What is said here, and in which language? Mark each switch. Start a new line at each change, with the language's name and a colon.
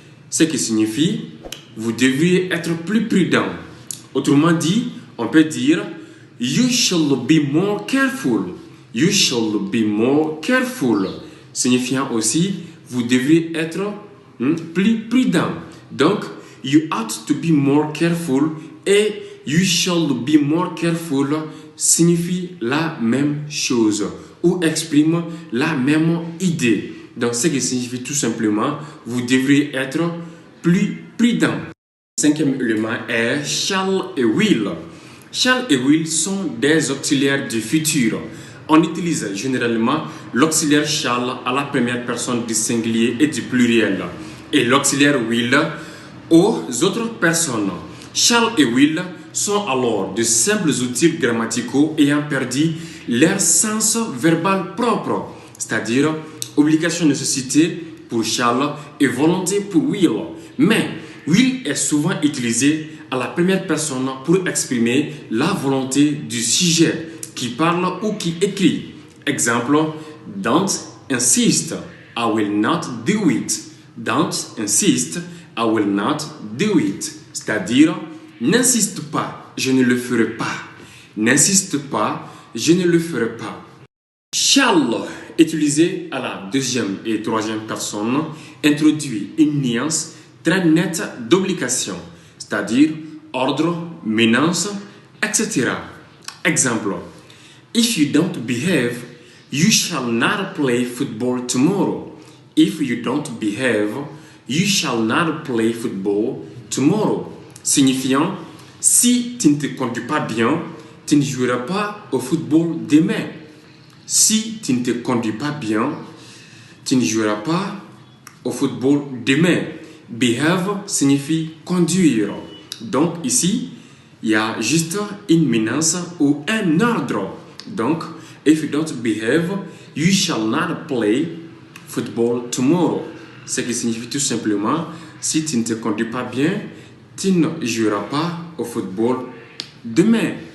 French: Ce qui signifie vous devriez être plus prudent. Autrement dit, on peut dire
English: You should be more careful. You should be more careful.
French: Signifiant aussi, vous devriez être plus prudent. Donc,
English: you ought to be more careful
French: et
English: you should be more careful
French: signifie la même chose ou exprime la même idée. Donc, ce qui signifie tout simplement, vous devriez être plus prudent. Le cinquième élément est shall et will. Shall et will sont des auxiliaires du futur. On utilise généralement l'auxiliaire shall à la première personne du singulier et du pluriel et l'auxiliaire will aux autres personnes. Shall et will sont alors de simples outils grammaticaux ayant perdu leur sens verbal propre, c'est-à-dire obligation nécessité pour shall et volonté pour will. Mais will est souvent utilisé à la première personne pour exprimer la volonté du sujet qui parle ou qui écrit.
English: Exemple, don't insist, I will not do it. Don't insist, I will not do it.
French: C'est-à-dire, n'insiste pas, je ne le ferai pas. N'insiste pas, je ne le ferai pas. Shall, utilisé à la deuxième et troisième personne, introduit une nuance très nette d'obligation, c'est-à-dire ordre, menace, etc.
English: Exemple, if you don't behave, you shall not play football tomorrow. If you don't behave, you shall not play football tomorrow.
French: Signifiant, si tu ne te conduis pas bien, tu ne joueras pas au football demain. Si tu ne te conduis pas bien, tu ne joueras pas au football demain. Behave signifie conduire. Donc ici, il y a juste une menace ou un ordre.
English: Donc, if you don't behave, you shall not play football tomorrow.
French: Ce qui signifie tout simplement, si tu ne te conduis pas bien, tu ne joueras pas au football demain.